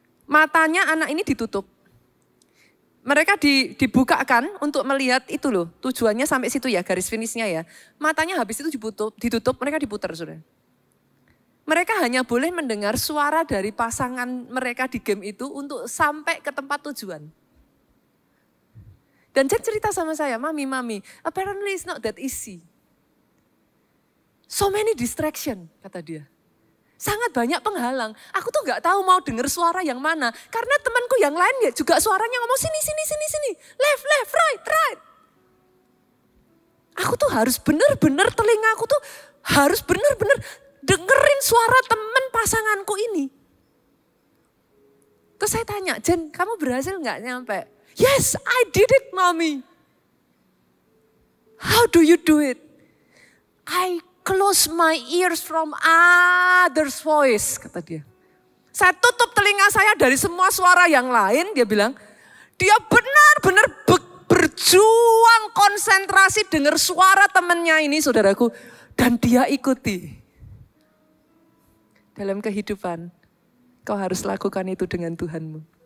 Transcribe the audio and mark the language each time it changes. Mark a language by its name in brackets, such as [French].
[Indonesian] Matanya anak ini ditutup. Mereka dibukakan untuk melihat itu loh. Tujuannya sampai situ ya, garis finishnya ya. Matanya habis itu ditutup, mereka diputar saudara. Mereka hanya boleh mendengar suara dari pasangan mereka di game itu untuk sampai ke tempat tujuan. Dan Jen cerita sama saya, Mami, [English] apparently it's not that easy. So many distraction, [Indonesian] kata dia. Sangat banyak penghalang. Aku tuh gak tahu mau dengar suara yang mana. Karena temanku yang lain ya juga suaranya ngomong sini. [English] Left, right. [Indonesian] Aku tuh harus bener-bener, telingaku tuh harus bener-bener dengerin suara teman pasanganku ini. Terus saya tanya, Jen, kamu berhasil gak nyampe? [English] Yes, I did it, Mami. How do you do it? I close my ears from others' voice, [Indonesian] kata dia. Saya tutup telinga saya dari semua suara yang lain, dia bilang. Dia benar-benar berjuang konsentrasi dengar suara temannya ini, saudaraku. Dan dia ikuti. Dalam kehidupan, kau harus lakukan itu dengan Tuhanmu.